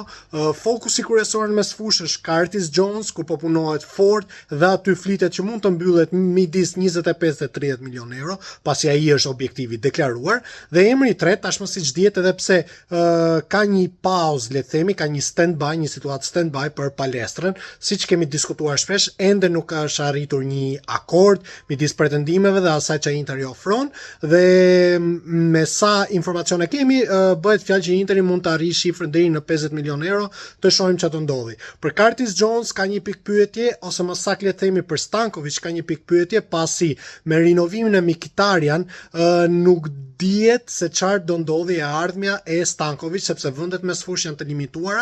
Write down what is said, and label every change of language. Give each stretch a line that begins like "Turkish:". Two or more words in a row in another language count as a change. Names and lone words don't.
Albanian: Fokusi kryesor në mesfushë është Curtis Jones, ku po punohet fort dhe aty flitet që mund të mbyllet midis 25 dhe 30 milion euro, pasi ai është objektivi deklaruar. Dhe emri i tretë tashmë siç dihet, edhe pse ka një pauzë, le të themi, ka një stand-by, një situatë stand-by për Palestrën, siç kemi diskutuar shpesh, ende nuk është arritur një akord midis pretendimeve dhe asaj që Interi ofron, dhe me sa informacione kemi, bëhet fjalë që Interi mund të arrijë shifrën deri në 50 milion euro, të shohim çfarë do ndodhi. Për Curtis Jones ka një pikë pyetje, ose më saktë le të themi për Stankovic ka një pikë pyetje, pasi me rinovimin e Mkhitaryan nuk dihet se çfarë do ndodhi e ardhmja e Stankovic, sepse vendet mesfush janë të limituara.